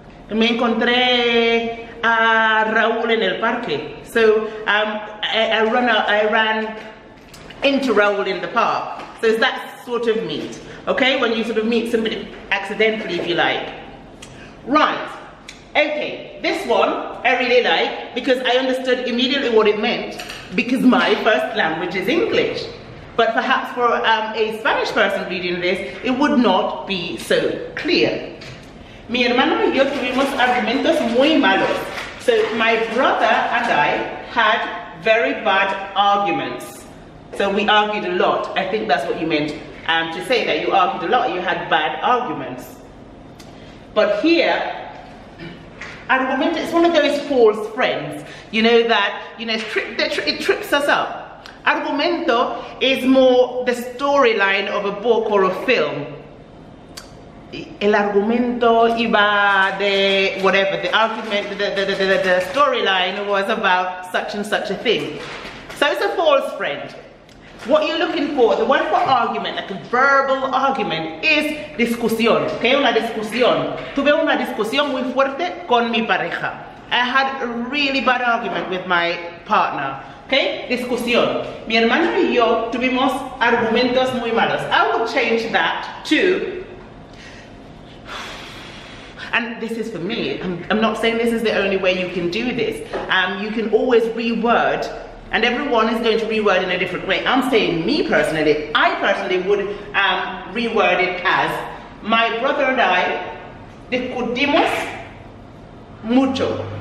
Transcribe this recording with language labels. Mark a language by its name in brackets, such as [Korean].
[Spanish] Me encontré a Raúl en el parque. [English] So I ran into Raúl in the park. So it's that sort of meet, okay? When you sort of meet somebody accidentally, if you like. Right, okay, this one I really like because I understood immediately what it meant because my first language is English. But perhaps for a Spanish person reading this, it would not be so clear. [Spanish] Mi hermano y yo tuvimos argumentos muy malos. [English] So my brother and I had very bad arguments. So we argued a lot. I think that's what you meant to say, that you argued a lot, you had bad arguments. But here, argument is one of those false friends, you know, that, you know, it trips us up. Argumento is more the storyline of a book or a film. [Spanish] El argumento iba de [English] whatever, the argument, the storyline was about such and such a thing. So it's a false friend. What you're looking for, the word for argument, like a verbal argument, is discusión, okay? [Spanish] Una discusión. Tuve una discusión muy fuerte con mi pareja. [English] I had a really bad argument with my partner. Okay, discusión. [Spanish] Mi hermano y yo tuvimos argumentos muy malos. [English] I would change that to, and this is for me, I'm not saying this is the only way you can do this. You can always reword, and everyone is going to reword in a different way. I'm saying me personally, I personally would reword it as, my brother and I [Spanish] discutimos mucho.